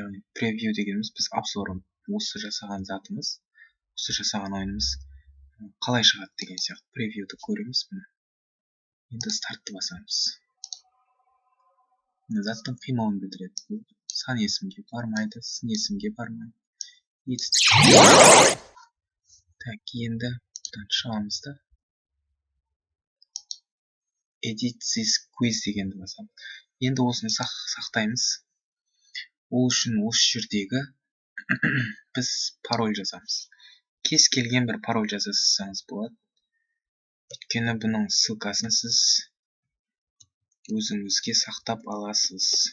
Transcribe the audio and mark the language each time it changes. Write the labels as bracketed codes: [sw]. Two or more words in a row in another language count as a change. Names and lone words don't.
[kk] Яғни превью дегеніміз біз обзорын, осы жасаған затымыз, осы жасаған ойынымыз қалай шығады деген сияқты превьюді көреміз. Енді стартты басамыз. Заттың қимылын білдіреді. Сан есімге бармайды, сын есімге бармайды. Етістік. Енді бұдан шығамыз да [en] edit this quiz [kk] дегенді басамыз. Енді осыны сақтаймыз. Ол үшін осы жердегі біз пароль жазамыз. Кез келген бір пароль жазасаңыз болады. Өйткені бұның ссылкасын сіз өзіңізге сақтап аласыз.